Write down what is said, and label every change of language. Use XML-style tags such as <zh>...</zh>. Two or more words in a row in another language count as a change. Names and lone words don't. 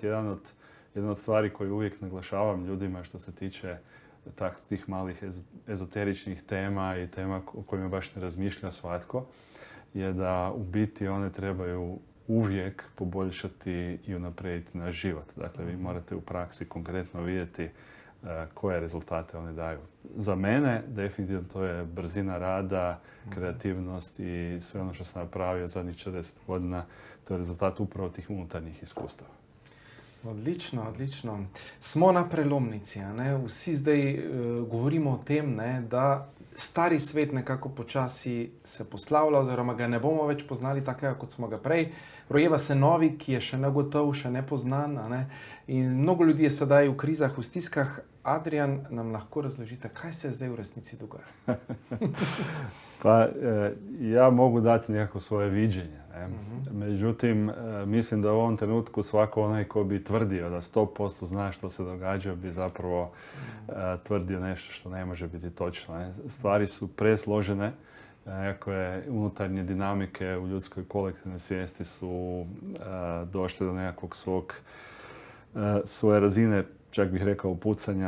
<hr>Jedna od stvari koju uvijek naglašavam ljudima što se tiče tih malih ezoteričnih tema i tema o kojima baš ne razmišlja svatko, je da u biti one trebaju uvijek poboljšati i unaprijediti naš život. Dakle, vi morate u praksi konkretno vidjeti koje rezultate one daju. Za mene, definitivno, to je brzina rada, kreativnost i sve ono što sam napravio zadnjih 40 godina, to je rezultat upravo tih unutarnjih iskustava.</hr> <sl>Odlično. Smo na prelomnici. Ne? Vsi zdaj govorimo o tem, ne, da stari svet nekako počasi se poslavlja, oziroma ga ne bomo več poznali takega, kot smo ga prej. Rojeva se novi, ki je še negotov, še nepoznan. Ne? In mnogo ljudi je sedaj v krizah, v stiskah. Adrian, nam lahko razložite, kaj se zdaj v resnici dogaja?</sl> <hr>Pa ja mogu dati nekako svoje viđenje. Ne? Međutim, mislim da u ovom trenutku svako onaj ko bi tvrdio da 100% zna što se događa bi zapravo tvrdio nešto što ne može biti točno. Ne? Stvari su presložene. Nekakve unutarnje dinamike u ljudskoj kolektivnoj svijesti su došle do nekakvog svoje razine, čak bih rekao, pucanja.</hr>